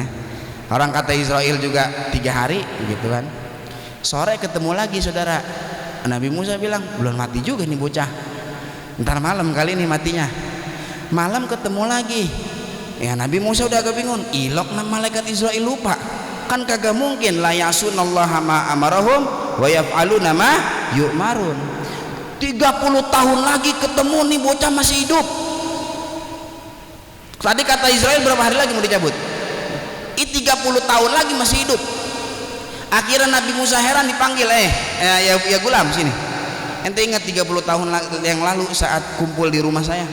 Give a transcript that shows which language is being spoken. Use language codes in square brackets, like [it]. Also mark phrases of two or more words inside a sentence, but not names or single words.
[id] Orang kata Israel juga 3 hari gitu kan. Sore ketemu lagi saudara, Nabi Musa bilang belum mati juga nih bocah, ntar malam kali ini matinya. Malam ketemu lagi, ya Nabi Musa udah agak bingung, ilok nama malaikat Israel lupa, kan kagak mungkin [ar] لا يعصون الله ما أمرهم و يفعلون ما يؤمرون. [id] 30 tahun lagi ketemu nih bocah masih hidup. Tadi kata Israel berapa hari lagi mau dicabut, 30 tahun lagi masih hidup. Akhirnya Nabi Musa heran, dipanggil [ar] يا غلام [id] sini, ente ingat 30 tahun yang lalu saat kumpul di rumah saya?